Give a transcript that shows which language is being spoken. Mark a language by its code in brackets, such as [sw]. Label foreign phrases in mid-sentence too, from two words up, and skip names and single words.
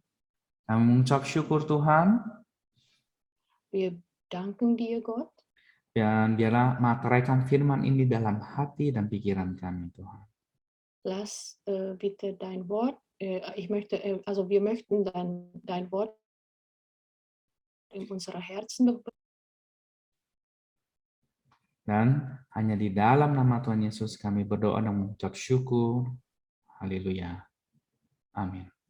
[id] Kami mengucap syukur Tuhan. [de] Wir danken dir, Gott. [id] Dan biarlah materaikan firman ini dalam hati dan pikiran kami Tuhan. [de] Lass bitte dein Wort, wir möchten dein Wort in unsere Herzen [id] Dan hanya di dalam nama Tuhan Yesus kami berdoa dan mengucap syukur. Haleluya. Amin.